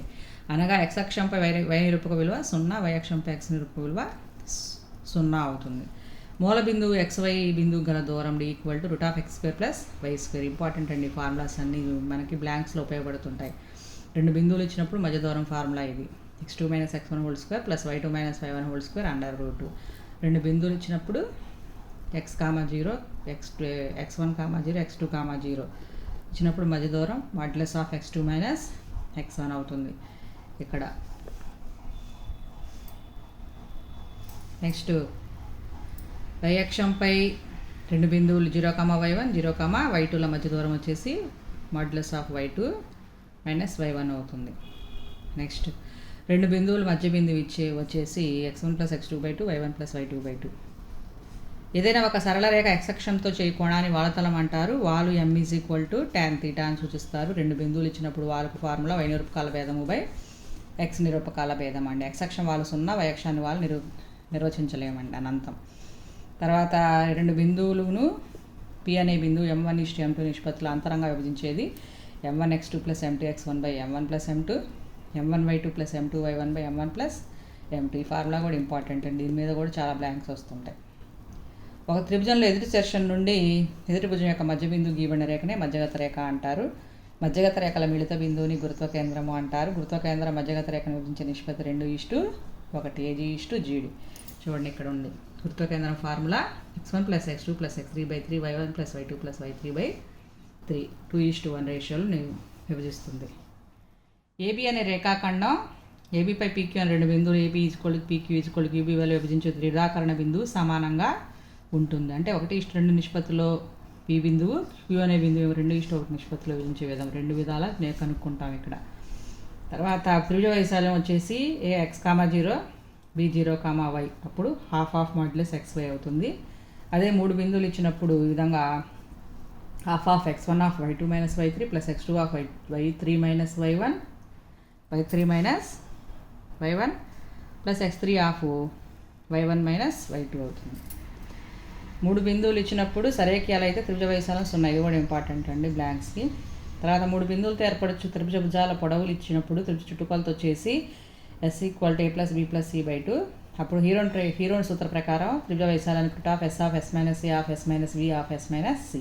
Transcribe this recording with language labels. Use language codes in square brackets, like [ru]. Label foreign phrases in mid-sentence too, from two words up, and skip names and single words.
[te] అనగా ఎక్స్ అక్షంపై వై నిరూపక విలువ 0, వై అక్షంపై ఎక్స్ నిరూపక విలువ 0 అవుతుంది. మూల బిందువు XY బిందువు గల దూరం d [en] equal to [te] √(x² + y²). ఇంపార్టెంట్ అండి, ఫార్ములాస్ అన్నీ మనకి బ్లాంక్స్లో ఉపయోగపడుతుంటాయి. రెండు బిందువులు ఇచ్చినప్పుడు మధ్య దూరం ఫార్ములా ఇది, x2 - x1² + y2 - y1² √2. రెండు బిందువులు ఇచ్చినప్పుడు x,0 x1,0 x2,0 ఇచ్చినప్పుడు మధ్య దూరం (x2 - x1) అవుతుంది ఇక్కడ. నెక్స్ట్ y అక్షంపై రెండు బిందువులు 0,y1 0,y2ల మధ్య దూరం వచ్చేసి (y2 - y1) అవుతుంది. నెక్స్ట్ రెండు బిందువులు మధ్య బిందువు వచ్చేసి x1 + x2/2 y1 + y2/2. ఏదైనా ఒక సరళ రేఖ x అక్షంతో చేయి కోణాన్ని వాలుతలం అంటారు. వాలు m = tan θ అని సూచిస్తారు. రెండు బిందువులు ఇచ్చినప్పుడు వాలుకు ఫార్ములా y నిరూపకాల భేదము x నిరూపకాల భేదం అండి. x అక్షం వాలు 0, y అక్షాన్ని వాలు నిర్వచించలేమండి, అనంతం. తర్వాత రెండు బిందువులను P అనే బిందువు m1:m2 నిష్పత్తిలో అంతరంగా విభజించేది m1x2 + m2x1/m1 + m2, m1y2 + m2y1/m1 + m2. ఈ ఫార్ములా కూడా ఇంపార్టెంట్ అండి, దీని మీద కూడా చాలా బ్లాంక్స్ వస్తుంటాయి. ఒక త్రిభుజంలో ఎదుటి సెక్షన్ నుండి ఎదుటి భుజం యొక్క మధ్య బిందువు గీయబడిన రేఖనే మధ్యగత రేఖ అంటారు. మధ్యగత రేఖల మిళిత బిందువుని గురుత్వ కేంద్రము అంటారు. గురుత్వ కేంద్రం మధ్యగత రేఖను విభజించే నిష్పత్తి 2:1 AG:D. చూడండి ఇక్కడ ఉంది గురుత్వ కేంద్రం ఫార్ములా x1 + x2 + x3/3 y1 + y2 + y3/3 2:1 రేషియోలు విభజిస్తుంది. AB అనే రేఖాఖండం ABపై PQ అనే రెండు బిందువులు AB = PQ = QB వల్ల విభజించే త్రిభుజాకరణ బిందువు సమానంగా ఉంటుంది. అంటే 1:2 నిష్పత్తిలో P బిందువు Q అనే బిందువు 2:1 నిష్పత్తిలో విభజించే విధం. రెండు విధాల నేను కనుక్కుంటాం ఇక్కడ. తర్వాత త్రిభుజ వైశాల్యం వచ్చేసి x,0 B 0,y అప్పుడు ½ (xy) అవుతుంది. అదే మూడు బిందువులు ఇచ్చినప్పుడు ఈ విధంగా ½ x1 y2 - y3 + x2 y3 - y1 y3 - y1 + x3 y1 - y2 అవుతుంది. మూడు బిందువులు ఇచ్చినప్పుడు సరేఖ్యాలు అయితే త్రిభుజ వైశాల్యం 0. ఇది కూడా ఇంపార్టెంట్ అండి బ్లాంక్స్కి. తర్వాత మూడు బిందువులతో ఏర్పడచ్చు త్రిభుజ భుజాల పొడవులు ఇచ్చినప్పుడు త్రిభుజ చుట్టుకొలత వచ్చేసి S = a + b + c/2. అప్పుడు హీరోన్ సూత్ర ప్రకారం త్రిభుజ వైశాల్యానికి √(S - S - a - S - v - c).